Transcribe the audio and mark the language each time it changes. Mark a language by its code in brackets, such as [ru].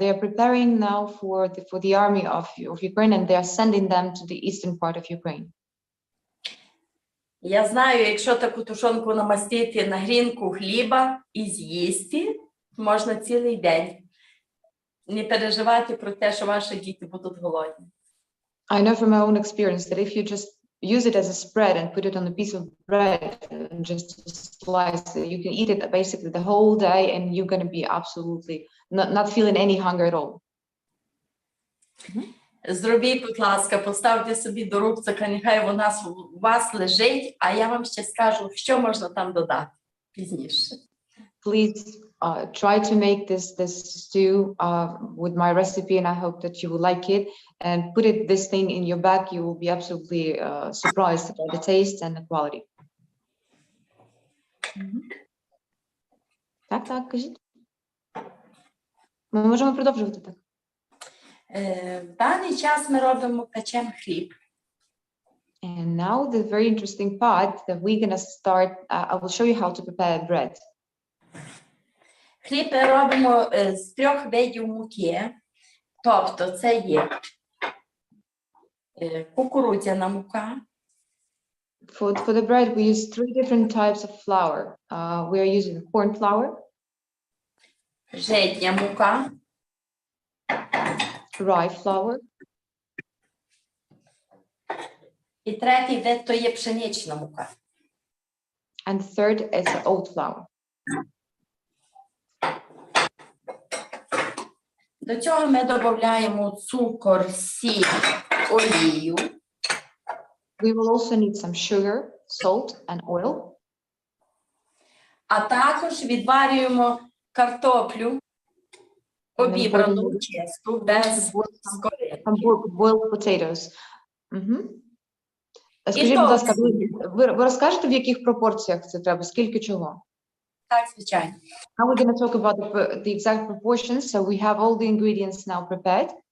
[en] They are preparing now for the army of Ukraine, and they are sending them to the eastern part of Ukraine. [uk] Я знаю, якщо таку тушонку намастити на грінку хліба і з'їсти, можна цілий день не переживати про те, що ваші діти будуть голодні. [en] I know from my own experience that if you just use it as a spread and put it on a piece of bread and just slice it, you can eat it basically the whole day and you're going to be absolutely not feeling any hunger at all. [uk] Зробіть, будь ласка, поставте собі до рук, це нехай вона у вас лежить, а я вам ще скажу, що можна там додати пізніше. [en] Please try to make this stew with my recipe, and I hope that you will like it. And put this thing in your bag. You will be absolutely surprised about the taste and the quality. [uk] Так, кажіть. Ми можемо продовжувати так. В даний час ми печемо хліб. [en] And now the very interesting part that we're gonna start. I will show you how to prepare bread. [uk] Хліб ми робимо з 3 видів муки, тобто це є кукурудзяна мука. [en] For the bread, we use 3 different types of flour. We are using corn flour, [uk] Житня мука, [en] rye flour, [uk] і третій вид – то є пшенична мука. [en] and the third is oat flour. [uk] До цього ми додаємо цукор, сіль, олію. [en] We will also need some sugar, salt, and oil. [uk] А також відварюємо картоплю, обібрану, чисту, без скоринки. [en] Some boiled potatoes. [uk] Скажіть, то будь ласка, всі. ви розкажете, в яких пропорціях це треба? Скільки чого? Так, звичайно. [en] Now we're going to talk about the exact proportions. So we have all the ingredients now prepared.